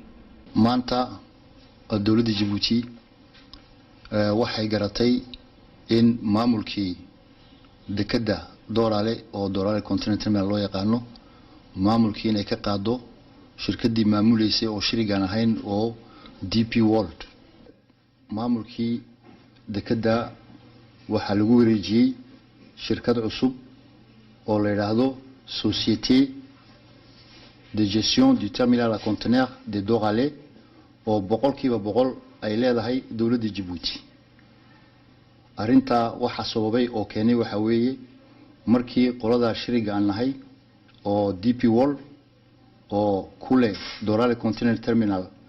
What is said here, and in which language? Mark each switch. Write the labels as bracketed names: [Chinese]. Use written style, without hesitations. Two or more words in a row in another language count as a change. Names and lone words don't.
[Somali] maanta dawladda Jabuuti waxay garatay in maamulkii dekada Doorale oo Doorale Continent Terminal loo yaqaano maamulkii inay ka qaado shirkadii maamuleysay oo shirigan ahayn oo DP World maamulkii dekada waxa lagu wareejiyay shirkad cusub oo la yiraahdo Société de gestion du terminal à conteneurs de Doorale oo 100% ay leedahay dawladda Jabuuti arinta waxa sababay oo keenay waxa weeye markii qolada shiriga aan nahay oo DP World oo kule Doorale Continent Terminal